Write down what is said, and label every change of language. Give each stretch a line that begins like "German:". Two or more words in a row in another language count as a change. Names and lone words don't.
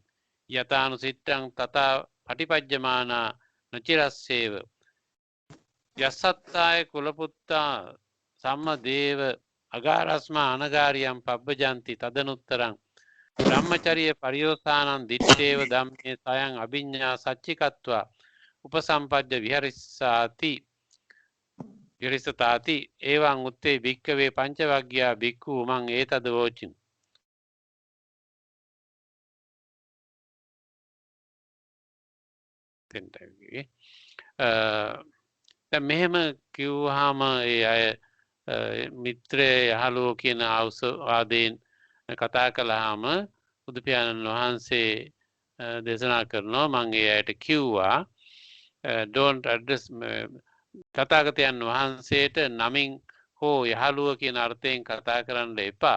Pali: Yatanusittang tata patipajjamana Nachirasseva Yasattaya Kulaputta Sammadeva Agarasma Anagariyam Pabbajanti Tadanuttaram Brahmacharya Pariyosanam Ditteva Dhamme Sayang Abhinya Sachikatva Upasampajja Viharisatati Evan Utte Bhikkave Panchavagya Bhikkhu Umang Etadavocim.
Sinhala: දැන් මෙහෙම කිව්වහම ඒ අය මිත්‍රය යහළුවෝ කියන අවසවාදයෙන් කතා කළාම බුදු පියාණන් වහන්සේ දේශනා කරනවා මම ඒ අයට කිව්වා
English: don't address
Sinhala: තථාගතයන් වහන්සේට නමින් හෝ යහළුව කියන අර්ථයෙන් කතා කරන්න එපා.